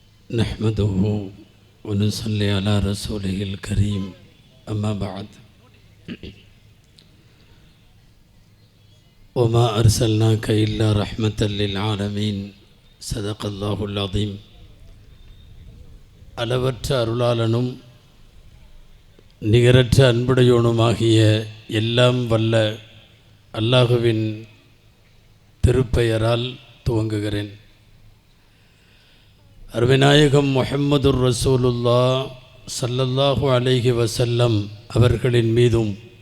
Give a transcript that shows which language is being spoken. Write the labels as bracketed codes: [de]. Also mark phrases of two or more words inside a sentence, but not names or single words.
[ar] نحمده ونصلي على رسوله الكريم أما بعد وما أرسلناك إلا رحمة للعالمين صدق الله العظيم. [ta] அளவற்ற அருளாளனும் நிகரற்ற அன்புடையோனுமாகிய எல்லாம் வல்ல அல்லாஹுவின் திருப்பெயரால் துவங்குகிறேன். அருமைநாயகம் [ar] محمد رسول الله صلى الله عليه وسلم [ta] அவர்களின் மீதும்